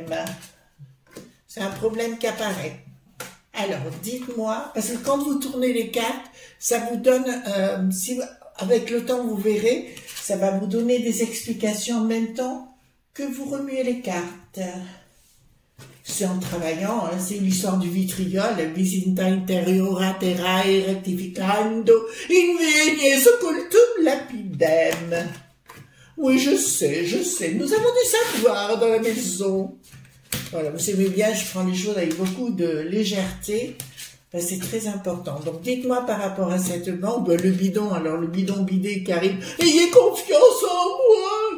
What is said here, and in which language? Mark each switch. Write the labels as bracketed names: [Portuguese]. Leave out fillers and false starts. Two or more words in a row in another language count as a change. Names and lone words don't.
[French] C'est un problème qui apparaît. Alors, dites-moi, parce que quand vous tournez les cartes, ça vous donne, avec le temps, vous verrez, ça va vous donner des explications en même temps que vous remuez les cartes. C'est en travaillant, hein, c'est l'histoire du vitriol, [Latin] visita interiora terrae rectificando, invegne occultum lapidem. [French] Oui, je sais, nous avons du savoir dans la maison. Voilà, vous aimez bien, je prends les choses avec beaucoup de légèreté, ben, c'est très important. Donc, dites-moi par rapport à cette banque, ben, le bidon, alors le bidon bidé qui arrive, ayez confiance en moi.